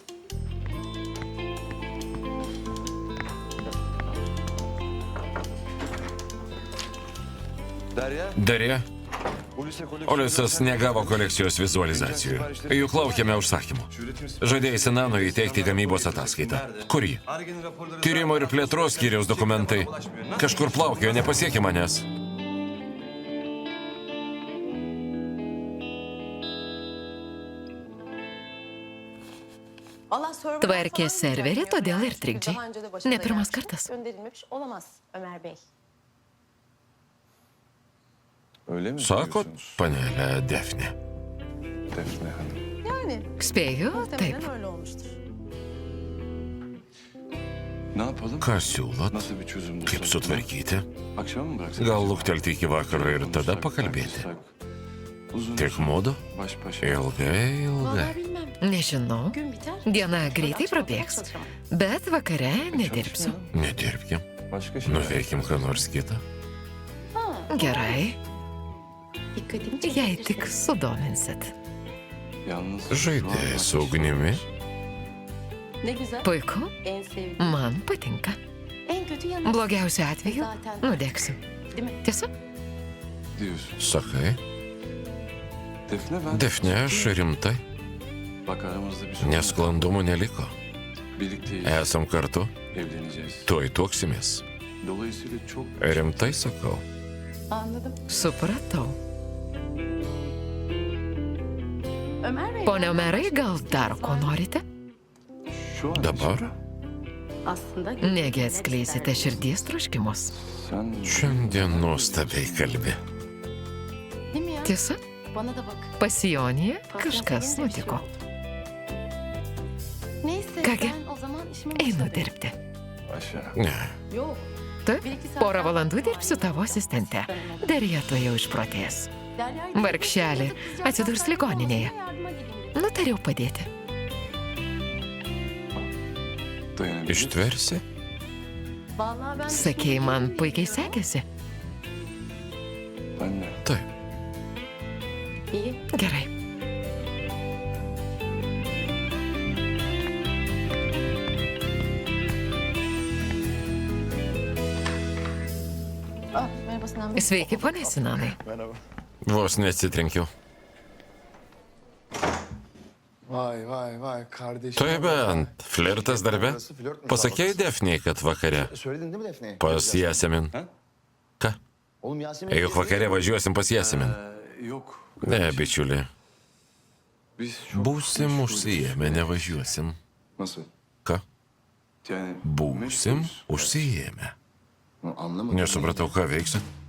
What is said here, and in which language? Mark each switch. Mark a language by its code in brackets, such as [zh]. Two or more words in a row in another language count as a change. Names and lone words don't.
[tr] Derya. [lt] Darė, [tr] Ulis'e [lt] Olisas negavo kolekcijos vizualizacijų. Juk laukiame užsakymų. Žadėjai Sinanui įteikti gamybos ataskaitą. Kur ji? Tyrimo ir plėtros skyriaus dokumentai. Kažkur plaukėjo, nepasiekė manęs. [tr] Vallahi server [lt] Tvarkė [tr] falan [lt] serverį, [tr] bilmiyorum. [lt] todėl ir [tr] Çünkü [lt] trikdžiai. [tr] daha önce de başına [lt] Ne pirmas [tr] gelmiş. [lt] kartas. [tr] Gönderilmemiş olamaz Ömer Bey. Öyle mi? [lt] Sakot, [tr] diyorsunuz? [lt] panelė Defne. [tr] Defne Hanım. Yani [lt] Spėju, [tr] muhtemelen [lt] taip. [tr] öyle olmuştur. Ne yapalım? [lt] Ką siūlot? [tr] Nasıl bir çözüm bulsak? [lt] Kaip sutvarkyti? [tr] Akşam mı bıraksak? [lt] Gal luktelti iki vakaro ir tada pakalbėti? [tr] Uzun [lt] Tik [tr] uzun, [lt] mudu? [tr] Baş başa. [lt] Ilgai. [tr] Vallahi bilmem. [lt] Nežinau. [tr] Gün biter. [lt] Diena greitai [tr] Akşam [lt] prabėgs. [tr] çalışamam. [lt] Bet vakare nedirbsiu. Nedirbkim. [tr] Başka şey. [lt] Nuveikim ką nors kitą. Gerai, [tr] Dikkatimi [lt] jei [tr] çekebilirsin. [lt] tik sudominsit. [tr] Yalnız. [lt] Žaidėjai su ugnimi. [tr] Ne güzel. [lt] Puiku, [tr] En sevdiğim. [lt] man patinka. [tr] En kötü yanı. [lt] Blogiausiu atveju nudegsiu. [tr] Değil mi? [lt] Tiesa? [tr] Diyorsun. [lt] Sakai. [tr] Defne ben. [lt] Defne, aš rimtai. [tr] Bak aramızda bir sorun. [lt] Nesklandumų neliko. [tr] Birlikteyiz. [lt] Esam kartu. [tr] Evleneceğiz. [lt] Tuoj tuoksimės. [tr] Dolayısıyla çok. [lt] Rimtai sakau. [tr] Anladım. [lt] Supratau. [tr] Ömer Bey. [lt] Pone Omerai, gal dar ko norite? [tr] Şu an [lt] Dabar [tr] Aslında. [lt] Negi atskleisite širdies troškimus. [tr] sen [lt] šiandien nuostabiai kalbi. [tr] Değil mi ya? [lt] Tiesa, [tr] Bana da bak. [lt] pasijonėje kažkas nutiko. [tr] Neyse Kage, ben o zaman işime [lt] Einu [tr] başladım. [lt] dirbti. [tr] aşağı. [lt] Ne, [tr] Yok. [lt] Taip, [tr] Bir iki saat [lt] porą [tr] daha [lt] valandų [tr] var. [lt] dirbsiu tavo asistente. Darija to jau išprotės. [tr] Derya'yı [lt] Vargšelė, [tr] kızcağız [lt] atsidurs [tr] hastanede [lt] ligoninėje. [tr] olmasına yardıma gideyim dedim. [lt] Nutariau padėti. [tr] Dayanabilir. [lt] ištversi? [tr] Vallahi ben [lt] Sakei, man puikiai sekėsi. [tr] Ben de. [lt] Taip. [tr] İyi. [lt] Gerai. [tr] Ah, merhaba Sinan Bey. [lt] Sveiki, ponė Sinanai. Vos neatsitrenkiau. [tr] Vay kardeşim. [lt] Tai bent, flirtas darbe. Pasakėjai Defniai, kad vakare [tr] Söyledin değil mi Defne'ye? [lt] pas Jasemin. Ką? [tr] Oğlum Yasemin. [lt] Juk vakare važiuosim pas Jasemin. [tr] Yok. [lt] Ne, bičiuli. [tr] Biz çok [lt] Būsim [tr] meşgulüz. [lt] užsijėmę, nevažiuosim. [tr] Nasıl? [lt] Ką? [tr] Yani [lt] Būsim [tr] meşgulüz. [lt] užsijėmę. [tr] Anlamadım. [lt] Nesupratau, ką veiksit.